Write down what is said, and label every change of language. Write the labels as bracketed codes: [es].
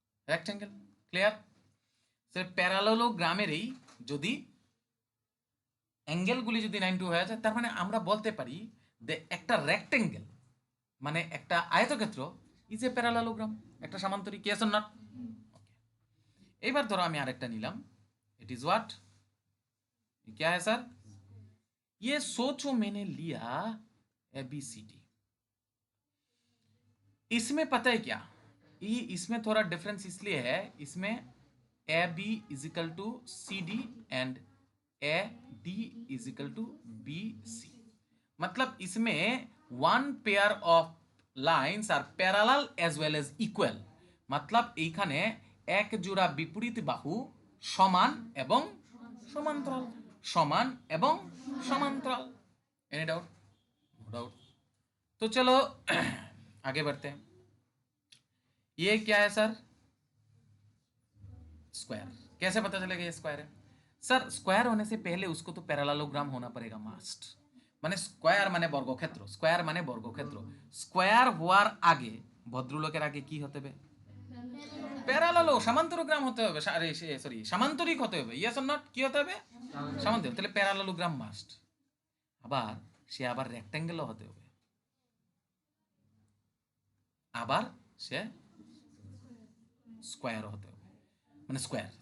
[en] rectangle. Clear? [bn] সে প্যারালালোগ্রামেরই যদি অ্যাঙ্গেলগুলি যদি 90 হয়ে যায় তার মানে আমরা বলতে পারি যে একটা রেক্ট্যাঙ্গেল মানে একটা আয়তক্ষেত্র ইজ এ প্যারালালোগ্রাম, একটা সামান্তরিক। [en] yes or not? [bn] এবার ধরো আমি আরেকটা নিলাম, [en] it is what, [hi] क्या है सर? ये सोचो मैंने लिया ABCD। इसमें पता है क्या, ये इसमें थोड़ा डिफरेंस इसलिए है, इसमें AB [en] Is equal to CD and AD is equal to BC। [hi] मतलब इसमें [en] One pair of lines are parallel as well as equal. [hi] मतलब [bn] এইখানে এক জোড়া বিপরীত বাহু সমান এবং সমান্তরাল, সমান এবং সমান্তরাল। [en] Any doubt? No doubt. [hi] तो चलो आगे बढ़ते हैं। ये क्या है सर? स्क्वायर। कैसे पता चलेगा ये स्क्वायर है? सर स्क्वायर होने से पहले उसको तो पैरेललोग्राम होना पड़ेगा मास्ट। [bn] মানে স্কয়ার মানে বর্গক্ষেত্র, স্কয়ার মানে বর্গক্ষেত্র। স্কয়ার হওয়ার আগে, ভদ্রলোকের আগে কি হতে হবে? প্যারালালো, সমান্তরগ্রাম হতে হবে, সরি সামান্তরিক হতে হবে। [en] Yes or not? [bn] কি হতে হবে? সমান্তরিক। তাহলে প্যারালালোগ্রাম মাস্ট। আবার সে আবার রেক্ট্যাঙ্গেলও হতে হবে, আবার সে স্কয়ারও হতে হবে, মানে স্কয়ার।